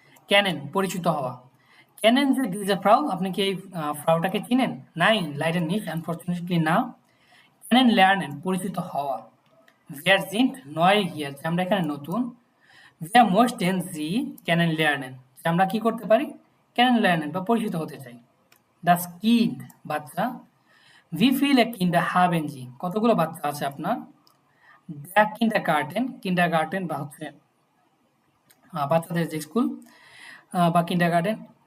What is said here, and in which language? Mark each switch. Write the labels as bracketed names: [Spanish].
[Bangla] Kennen পরিচিত হওয়া। [German] Kennen Sie diese Frau? [Bangla] আপনি কি এই ফ্রাউটাকে চিনেন? [German] Nein, leider nicht, unfortunately [Bangla] না। [German] Kennenlernen [Bangla] পরিচিত হওয়া। [German] Wir sind neu hier, [Bangla] যে আমরা এখানে নতুন। [German] Wir möchten Sie kennenlernen, [Bangla] যে আমরা কি করতে পারি? Kennenlernen বা পরিচিত হতে চাই। [German] Das Kind [Bangla] বাচ্চা। [German] Wie viele Kinder haben Sie? [Bangla] কতগুলো বাচ্চা আছে আপনার? Der Kindergarten বা হচ্ছে বাচ্চাদের যে স্কুল বা কিন্ডারগার্টেন।